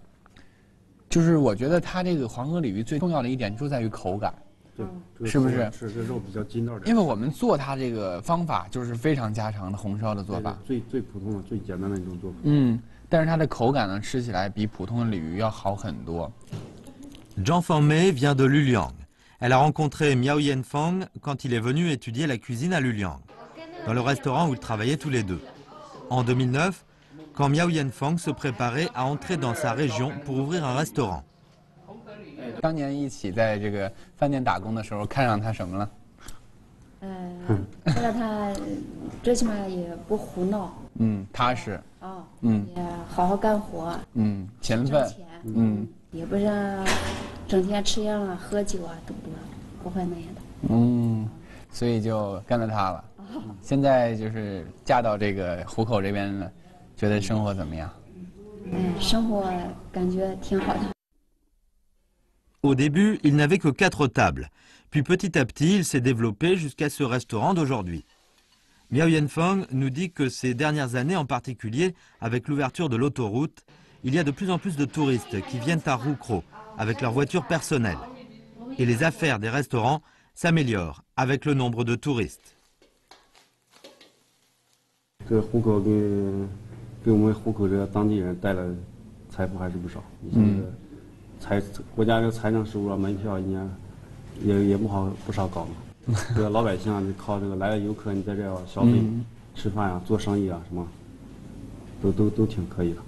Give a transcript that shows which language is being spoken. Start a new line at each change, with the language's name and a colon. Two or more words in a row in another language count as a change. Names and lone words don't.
Chinese: 就是我觉得它这个黄河鲤鱼最重要的一点就在于口感。对，是不是？是这肉比较筋道点。因为我们做它这个方法就是非常家常的红烧的做法，最普通的、最简单的一种做法。但是它的口感呢，吃起来比普通的鲤鱼要好很多。
French: Zhang Fangmei vient de Luliang. Elle a rencontré Miao Yanfang quand il est venu étudier la cuisine à Luliang, dans le restaurant où ils travaillaient tous les deux. En 2009, quand Miao Yanfang se préparait à entrer dans sa région pour ouvrir un restaurant.
Chinese: 当年一起在这个饭店打工的时候，看上他什么了？看到他最起码也不胡闹。踏实。也好好干活。勤奋。也不是整天吃烟啊、喝酒啊、赌博，不会那样的。所以就跟了他了。现在就是嫁到这个湖口这边了，觉得生活怎么样？生活感觉挺好的。
French: Au début, il n'avait que 4 tables, puis petit à petit, il s'est développé jusqu'à ce restaurant d'aujourd'hui. Miao Yanfang nous dit que ces dernières années en particulier, avec l'ouverture de l'autoroute, il y a de plus en plus de touristes qui viennent à Roucro avec leur voiture personnelle. Et les affaires des restaurants s'améliorent avec le nombre de touristes.
Chinese: 这湖口给我们湖口这个当地人带来财富还是不少。国家这个财政收入啊，门票一年也不少搞嘛。这个老百姓啊，你靠这个来的游客，你在这要消费、吃饭啊、做生意啊，什么，都挺可以的。